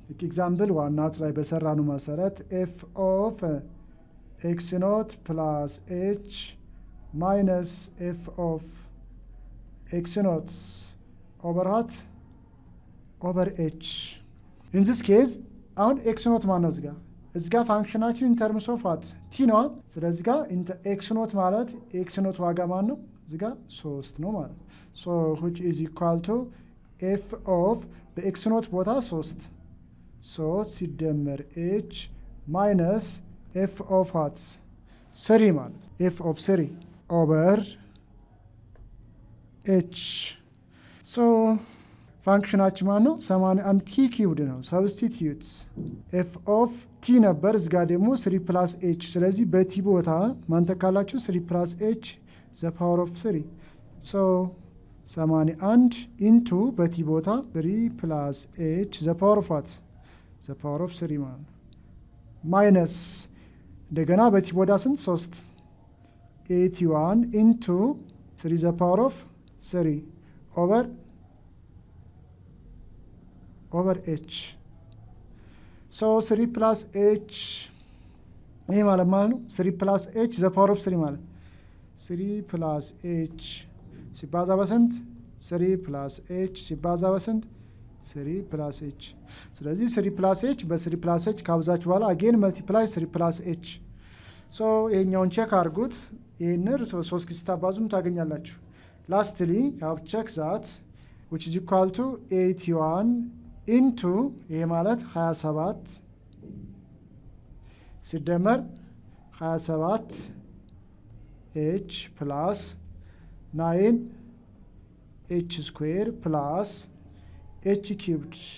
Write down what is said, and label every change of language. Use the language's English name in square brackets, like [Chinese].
[Amharic] ኤግዛምፕል ዋናቱ ላይ በሰራኑ መሰረት [English] f of x naught plus h minus f of x naught over what? Over h. In this case አሁን x naught ማን ነው እዚህ ጋር ፋንክሽናችን in terms of what? [Amharic] t ነው። ስለዚህ ጋር x naught ማለት x naught ዋጋ ማን ነው? እዚህ ጋር 3 ነው ማለት። [English] So which is equal to f of በx naught ቦታ 3 ሲደመር h minus f of what? 3 ማለት f of 3 over h. [Amharic] So ፋንክሽናችን ማን ነው? 81 t ኪዩብድ ነው። ሰብስቲቲዩት f of t ነበር እዚህ ጋር ደግሞ 3 plus h። ስለዚህ በቲ ቦታ ማን ተካላችሁ? [English] 3 plus h the power of 3. So 81 into በቲ ቦታ 3 plus h the power of what? [Amharic] The power of 3 ማለት ነው። ማይነስ እንደገና በቲ ቦታ ስንት? [English] 3 81 into 3 the power of 3 over h. So 3 plus h ይሄ ማለት ነው 3 plus h the power of 3 ማለት 3 plus h ሲባዛ በስንት? 3 plus h ሲባዛ በስንት? 3 plus h። ስለዚህ 3 plus h በ3 plus h ካብዛችሁ በኋላ again multiply 3 plus h. So [Amharic] ይሄኛውን ቼክ አድርጉት። ይሄንን 3 ጊዜ ስታባዙም ታገኛላችሁ። [English] Lastly you have checked that which is equal to 81 into ይሄ ማለት 27 ሲደመር 27 h plus 9 h square plus h cubed